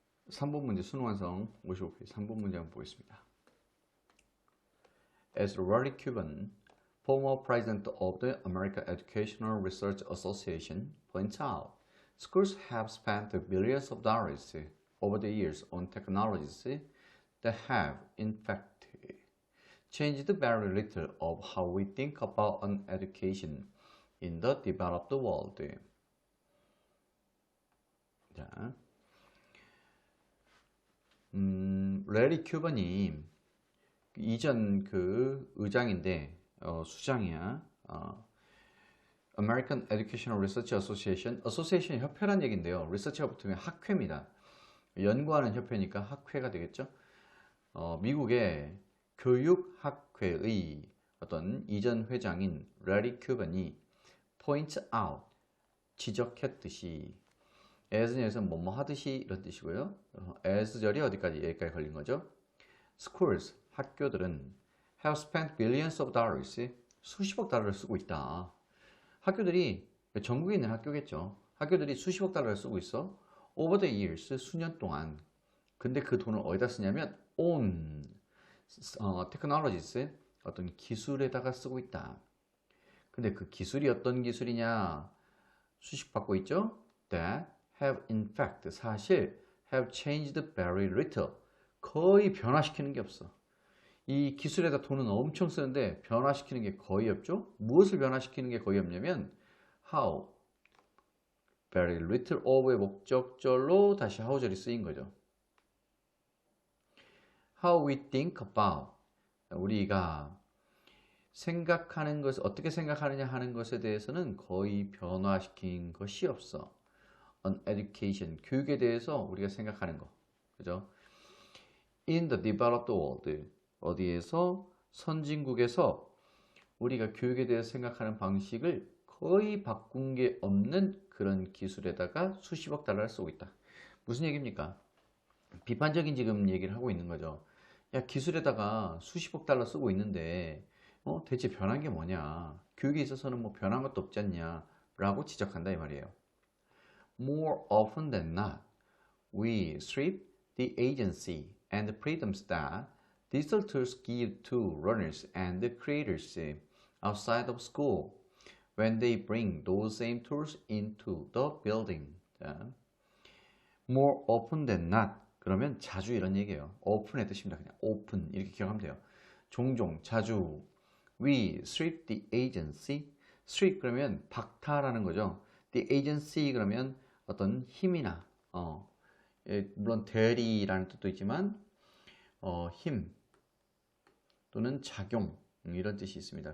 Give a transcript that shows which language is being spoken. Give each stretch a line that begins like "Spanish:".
Korean: 3번 문제 수능 완성 55페이지 3번 문제 한번 보겠습니다.
English: As Rory Cuban, former president of the American Educational Research Association, points out, schools have spent billions of dollars over the years on technologies that have, in fact, changed very little of how we think about an education in the developed world.
Korean: 자, 레리 큐번이 이전 그 의장인데 수장이야. American Educational Research Association, Association 협회란 얘긴데요. Research가 붙으면 학회입니다. 연구하는 협회니까 학회가 되겠죠. 미국의 교육학회의 어떤 이전 회장인 레리 큐번이
English: point out,
Korean: 지적했듯이 as는 여기서 뭐뭐 하듯이 이런 뜻이고요. as 절이 어디까지 여기까지 걸린 거죠.
English: Schools,
Korean: 학교들은
English: have spent billions of dollars,
Korean: 수십억 달러를 쓰고 있다. 학교들이 전국에 있는 학교겠죠. 학교들이 수십억 달러를 쓰고 있어.
English: Over the years,
Korean: 수년 동안. 근데 그 돈을 어디다 쓰냐면
English: on technologies,
Korean: 어떤 기술에다가 쓰고 있다. 근데 그 기술이 어떤 기술이냐? 수식 받고 있죠?
English: That have in fact,
Korean: 사실
English: have changed very little.
Korean: 거의 변화시키는 게 없어. 이 기술에다 돈은 엄청 쓰는데 변화시키는 게 거의 없죠? 무엇을 변화시키는 게 거의 없냐면 how,
English: very little of
Korean: 의 목적절로 다시 how절이 쓰인 거죠.
English: How we think about,
Korean: 우리가 생각하는 것을 어떻게 생각하느냐 하는 것에 대해서는 거의 변화시킨 것이 없어.
English: On education,
Korean: 교육에 대해서 우리가 생각하는 거, 그죠?
English: In the developed world,
Korean: 어디에서 선진국에서 우리가 교육에 대해서 생각하는 방식을 거의 바꾼 게 없는 그런 기술에다가 수십억 달러를 쓰고 있다. 무슨 얘기입니까? 비판적인 지금 얘기를 하고 있는 거죠. 야, 기술에다가 수십억 달러 쓰고 있는데 대체 변한 게 뭐냐? 교육에 있어서는 뭐 변한 것도 없지 않냐? 라고 지적한다 이 말이에요.
English: More often than not, we strip the agency and freedoms that digital tools give to learners and creators outside of school when they bring those same tools into the building.
Korean: 자,
English: more often than not,
Korean: 그러면 자주 이런 얘기예요. open의 뜻입니다. 그냥 open 이렇게 기억하면 돼요. 종종, 자주.
English: We strip the agency.
Korean: strip 그러면 박탈하는 거죠.
English: The agency
Korean: 그러면 어떤 힘이나 물론 대리라는 뜻도 있지만 힘 또는 작용 이런 뜻이 있습니다.